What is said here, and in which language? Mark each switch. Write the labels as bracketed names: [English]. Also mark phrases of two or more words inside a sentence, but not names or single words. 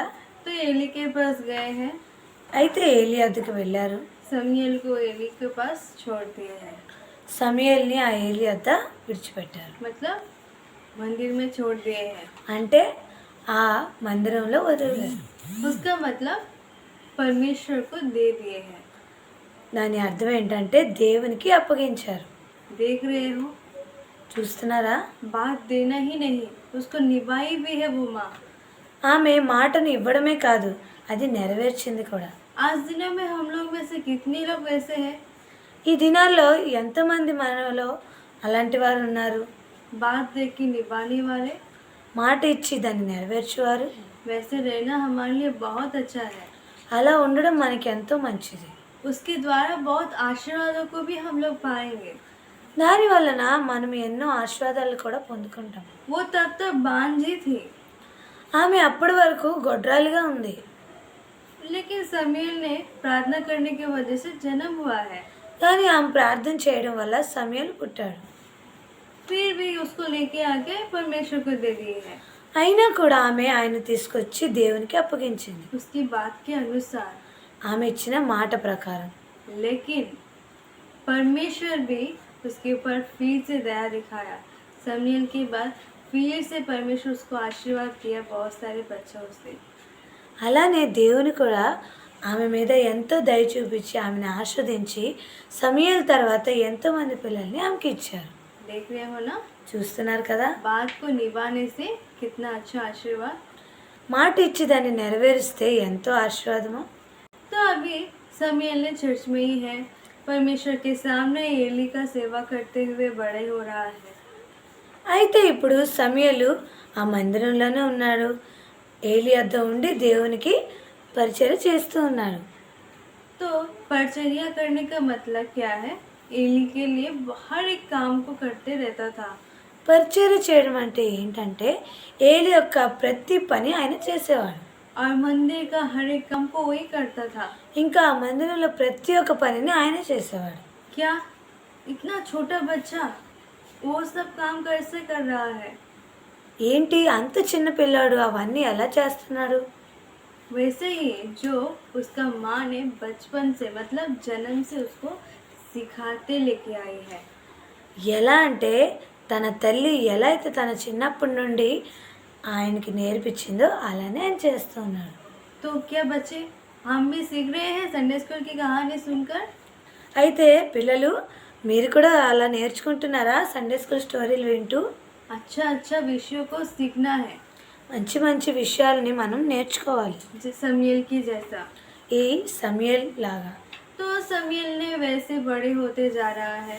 [Hindi] तो एली के पास गए हैं, [Telugu] అయితే ఏలి వద్దకు వెళ్ళారు. [Hindi] समूएल को एली के पास छोड़ दिए हैं, [Telugu] సమూయేలుని ఆ ఏలి వద్ద విడిచిపెట్టారు. [Hindi] मतलब मंदिर में छोड़ दिए हैं। [Telugu] అంటే ఆ మందిరంలో వదిలేరు. [Hindi] उसका मतलब परमेश्वर को दे दिए हैं। [Telugu] దాని అర్థం ఏంటంటే దేవునికి అప్పగించారు. [Hindi] देख रहे हो, [Telugu] చూస్తున్నారా? [Hindi] बात देना ही नहीं, उसको निभाई भी है वो माँ। [Telugu] ఆమె మాటను ఇవ్వడమే కాదు, అది నెరవేర్చింది కూడా. [Hindi] आज दिनों में हम लोग में से कितने लोग वैसे हैं? [Telugu] ఈ దినాల్లో ఎంతమంది మనలో అలాంటి వారు ఉన్నారు? [Hindi] बात दे के निभाने वाले। [Telugu] మాట ఇచ్చి దాన్ని నెరవేర్చేవారు. [Hindi] वैसे रहना हमारे लिए बहुत अच्छा है। [Telugu] అలా ఉండడం మనకి ఎంతో మంచిది. [Hindi] उसके द्वारा बहुत आशीर्वादों को भी हम लोग पाएंगे। [Telugu] దాని వలన మనం ఎన్నో ఆశీర్వాదాలు కూడా పొందుకుంటాం. [Hindi] वो तब तक बांझी थी, [Telugu] ఆమె అప్పటి వరకు గొడ్రాలుగా ఉంది. [Hindi] लेकिन समूएल ने प्रार्थना करने की वजह से जन्म हुआ है। [Telugu] కానీ ఆమె ప్రార్థన చేయడం వల్ల సమూయేలు పుట్టాడు. [Hindi] फिर भी उसको लेके आके परमेश्वर को दे दिए है, [Telugu] అయినా కూడా ఆమె ఆయన తీసుకొచ్చి దేవునికి అప్పగించింది, [Hindi] उसकी बात के अनुसार। [Telugu] ఆమె ఇచ్చిన మాట ప్రకారం. [Hindi] लेकिन परमेश्वर भी उसके ऊपर फिर से दया दिखाया। समूएल के बाद फिर से परमेश्वर उसको आशीर्वाद किया बहुत सारे बच्चों से। [Telugu] అలానే దేవుని కూడా ఆమె మీద ఎంతో దయ చూపించి ఆమెను ఆస్వాదించి సమూయేలు తర్వాత ఎంతోమంది పిల్లల్ని ఆమెకి ఇచ్చారు. [Hindi] देख रहे हो ना, [Telugu] చూస్తున్నారు కదా? [Hindi] बात को निभाने से कितना अच्छा आशीर्वाद। [Telugu] మాట ఇచ్చి దాన్ని నెరవేరిస్తే ఎంతో ఆశీర్వాదము. [Hindi] तो अभी समूएल ने चर्च में ही है, परमेश्वर के सामने एली का सेवा करते हुए बड़े हो रहा है। [Telugu] అయితే ఇప్పుడు సమూయేలు ఆ మందిరంలోనే ఉన్నాడు. ఏలి వద్ద ఉండి దేవునికి పరిచర్య చేస్తూ ఉన్నాడు. [Hindi] तो परिचर्या करने का मतलब क्या है? एली के लिए हर एक काम को करते रहता था। [Telugu] పరిచర్య చేయడం అంటే ఏంటంటే ఏలి యొక్క ప్రతి పని ఆయన చేసేవాడు. [Hindi] और मंदिर का हर एक काम को वही करता था। [Telugu] ఇంకా ఆ మందిరంలో ప్రతి ఒక్క పనిని ఆయన చేసేవాడు. [Hindi] क्या इतना छोटा बच्चा वो सब काम कैसे कर रहा है? [Telugu] ఏంటి అంత చిన్న పిల్లాడు అవన్నీ ఎలా చేస్తున్నాడు? [Hindi] वैसे ही जो उसका माँ ने बचपन से मतलब जन्म से उसको सिखाते लेके आई है। [Telugu] ఎలా అంటే తన తల్లి ఎలా అయితే తన చిన్నప్పటి నుండి ఆయనకి నేర్పించిందో అలానే ఆయన చేస్తున్నాడు. [Hindi] तो क्या बच्चे हम भी सीख रहे हैं [English] Sunday school [Hindi] की कहानी सुनकर? [Telugu] అయితే పిల్లలు మీరు కూడా అలా నేర్చుకుంటున్నారా [English] Sunday school stories [Telugu] వింటూ? [Hindi] अच्छा अच्छा विषयों को सीखना है, [Telugu] మంచి మంచి విషయాలని మనం నేర్చుకోవాలి. [Hindi] समयेल की जैसा। [Telugu] ఈ సమయల్ లాగా. [Hindi] तो समयेल ने वैसे बड़े होते जा रहा है,